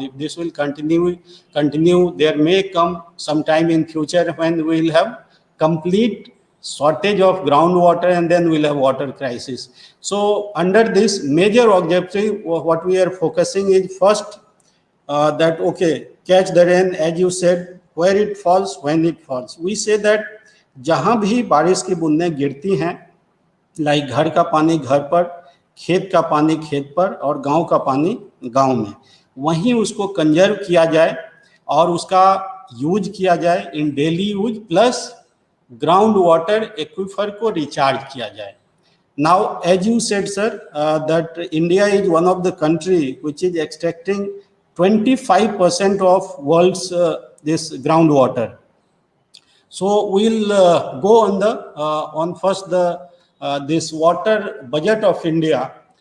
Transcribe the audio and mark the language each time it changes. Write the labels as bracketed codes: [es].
[en] If this will continue, there may come some time in future when we will have complete shortage of groundwater and then we'll have water crisis. So under this major objective, what we are focusing is first that, okay, Catch the Rain, as you said, where it falls, when it falls. [hi] We say that जहां भी बारिश की बूंदें गिरती हैं, like घर का पानी घर पर, खेत का पानी खेत पर और गांव का पानी गांव में, वहीं उसको कंजर्व किया जाए और उसका यूज किया जाए [en] in daily use, [hi] plus ground water aquifer को रिचार्ज किया जाए. [en] Now, as you said, sir, that India is one of the country which is extracting 25% of world's this groundwater. So we'll go on on first this water budget of India.